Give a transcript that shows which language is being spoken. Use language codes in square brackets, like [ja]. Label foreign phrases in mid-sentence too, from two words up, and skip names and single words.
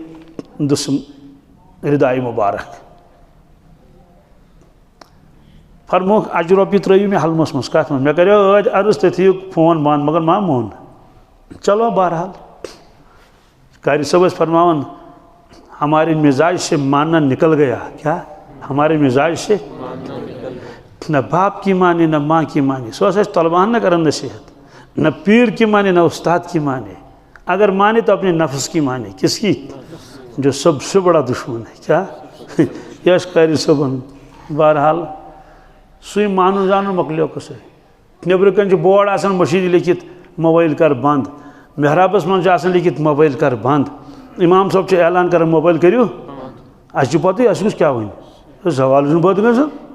[ks] دٔسٕم ردایہِ مُبارک فرموک اجر رۄپیہِ ترٛٲیِو مےٚ حلمس منٛز کتھ منٛز مےٚ کریو ٲدۍ عرض تُہۍ تھٲیِو فون بنٛد مگر ما مون چلو بہرحال قاری صٲب ٲسۍ فرماوان ہمارے [ur] مزاج سے ماننا نکل گیا کیا ہمارے مزاج سے نہ باپ کی مانے نہ ماں کی مانے [ks] سو اَسہِ طلباہن نہ کرن نصیحت [ur] نہ پیر کی مانے نہ استاد کی مانے اگر مانے تو اپنے نفس کی مانے کس کی جو سب سے بڑا دشمن ہے کیا یہ [ks] قاری صٲبن بہرحال سُے مانُن زانُن مۄکلیو قٕصے نیٚبرٕ کَنۍ چھُ بورڈ آسان مٔشیٖد لیکھِتھ موبایل کر بنٛد محرابس منٛز چھُ آسان لیکھِتھ موبایل کر بنٛد امام صٲب چھُ اعلان کران موبایل کٔرِو اَسہِ چھُ پتہٕ اَسہِ گوٚژھ کیٛاہ وَنہِ سوال چھُنہٕ پَتہٕ گژھان